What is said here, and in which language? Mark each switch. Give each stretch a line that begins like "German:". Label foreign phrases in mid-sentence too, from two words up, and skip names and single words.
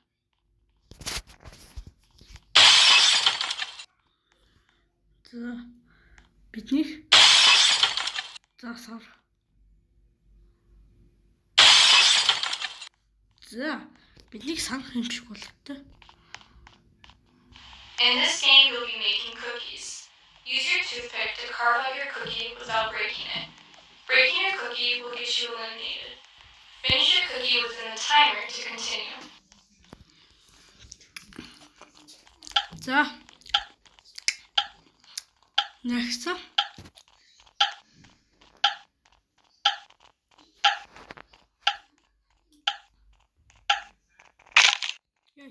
Mongolian: За. Биднийх засаар. За. Биднийг санах юм шиг болтой.
English: In this game, you'll be making cookies. Use your toothpick to carve out your cookie without breaking it. Breaking your cookie will get you eliminated. Finish your cookie within the timer to continue.
Mongolian: За.
English: Next. Яй.